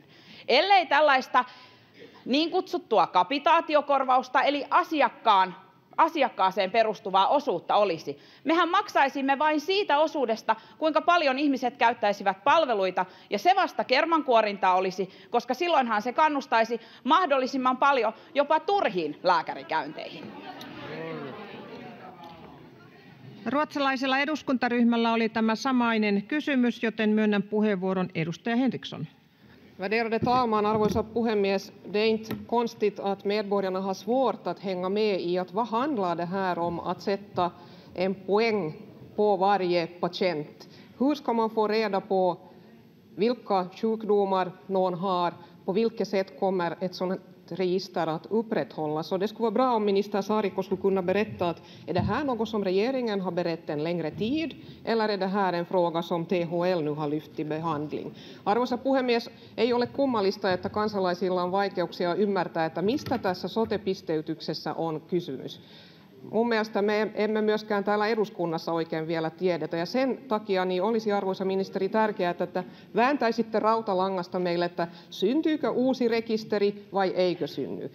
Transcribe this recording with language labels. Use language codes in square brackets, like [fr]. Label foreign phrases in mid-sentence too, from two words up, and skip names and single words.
[fi] Ellei tällaista niin kutsuttua kapitaatiokorvausta, eli asiakkaaseen perustuvaa osuutta olisi, mehän maksaisimme vain siitä osuudesta, kuinka paljon ihmiset käyttäisivät palveluita, ja se vasta kermankuorintaa olisi, koska silloinhan se kannustaisi mahdollisimman paljon jopa turhiin lääkärikäynteihin. Ruotsalaisella eduskuntaryhmällä oli tämä samainen kysymys, joten myönnän puheenvuoron edustaja Henriksson. [sv] Värderade talman, [fi] arvoisa puhemies. [sv] Det är inte konstigt att medborgarna har svårt att hänga med i att vad handlar det här om att sätta en poäng på varje patient. Hur ska man få reda på vilka sjukdomar någon har? På vilket sätt kommer ett sådant register att upprätthållas? Och det skulle vara bra om minister Saarikko skulle kunna berätta att är det här något som regeringen har berett en längre tid, eller är det här en fråga som THL nu har lyft i behandling? [fi] Arvoisa puhemies, ei ole kummallista, että kansalaisilla on vaikeuksia ymmärtää, että mistä tässä sote-pisteytyksessä on kysymys. Mun mielestä me emme myöskään täällä eduskunnassa oikein vielä tiedetä, ja sen takia niin olisi, arvoisa ministeri, tärkeää, että vääntäisitte rautalangasta meille, että syntyykö uusi rekisteri vai eikö synny.